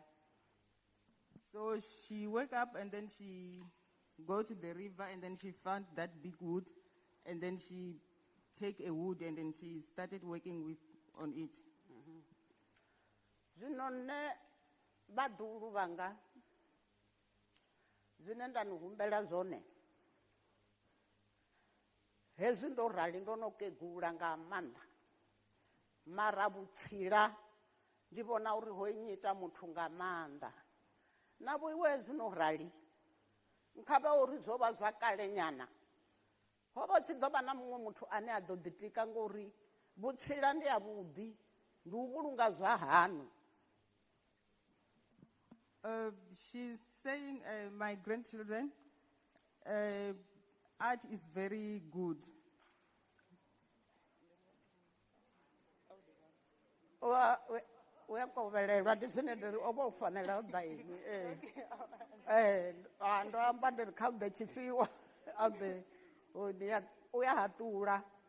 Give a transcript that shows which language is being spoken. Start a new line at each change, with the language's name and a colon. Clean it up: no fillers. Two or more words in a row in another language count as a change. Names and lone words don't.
English: So she woke up and then she go to the river and then she found that big wood and then she take a wood and then she started working on it.
Venda: Zwino nne vhaḓuhulu vhanga zwine nda ni humbela zwone hezwi ndo rali ndo no kegula nga maanḓa mara vhutsila ndi vhona uri ho nyita muthu nga maanḓa na vhoiwe hezwi no rali nkhavha uri zwo vha zwa kale nyana ho vha tshi ḓo vha na muṅwe muthu ane a ḓo ḓitika ngori vhutsila ndi ya vhuḓi ndi u vhulunga zwa hanu.
English: She's saying, my grandchildren, art is very good.
Venda: Uyakovhelelwa ndi zwine ndiri o vha u fanela u ḓa ini ndo amba ndiri kha ḓe tshifhiwa a ḓe u ya haṱula